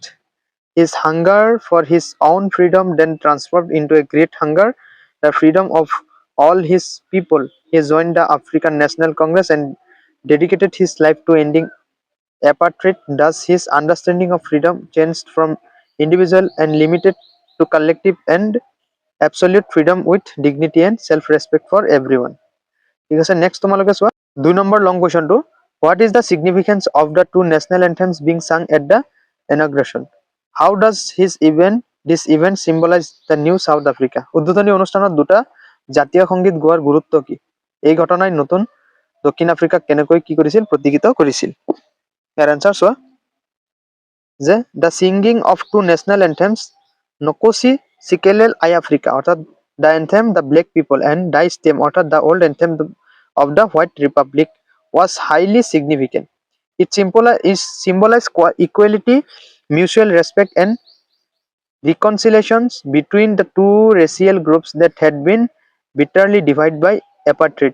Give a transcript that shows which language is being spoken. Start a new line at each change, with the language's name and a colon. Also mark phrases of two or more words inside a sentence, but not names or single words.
English: His hunger for his own freedom then transformed into a great hunger, the freedom of all his people. He joined the African National Congress and dedicated his life to ending apartheid. Thus, his understanding of freedom changed from individual and limited to collective and absolute freedom with dignity and self-respect for everyone.
Assamese: ঠিক আছে, নেক্সট তোমালোকে চোৱা 2 নম্বৰ
English: long questionটো, what is the significance of the two national anthems being sung at the inauguration? How does this event symbolize the new South Africa?
Assamese: উদ্বোধনী অনুষ্ঠানত দুটা জাতীয় সংগীত গোৱাৰ গুৰুত্ব কি? এই ঘটনাই নতুন দক্ষিণ আফ্ৰিকাক কেনেকৈ কি কৰিছিল? প্ৰতিষ্ঠিত কৰিছিল। ইয়াৰ এনচাৰ চোৱা, যে
English: the singing of two national anthems নকোচি চিকেলেল আই আফ্ৰিকা, অৰ্থাৎ the anthem the black people and die stem অর্থাৎ the old anthem of the white republic was highly significant. It symbolized equality, mutual respect and reconciliations between the two racial groups that had been bitterly divided by apartheid.